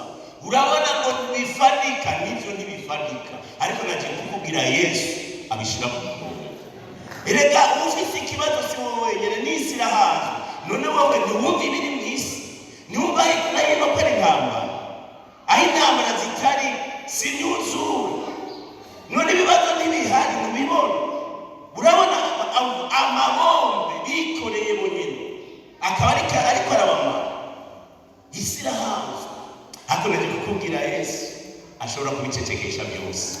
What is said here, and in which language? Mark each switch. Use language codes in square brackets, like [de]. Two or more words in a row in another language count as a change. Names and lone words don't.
[rn] Urabona ngo bifadika, nivyo ntibifadika, ariko naje kukubwira Yesu abishira ku murongo. Erega ufise ikibazo si wowe wenyene, n'isi irahaje. None wowe ntiwumva ibiri mu isi, ntiwumva hino ko ari intambara, aho intambara zitari si myuzure. None ibibazo ntibihari ntibibona. Urabona amabombe bikoreye bonyine, akaba ariko arabamara. Isi irahaje, ariko naje kukubwira Yesu ashobora kubicecekesha byose.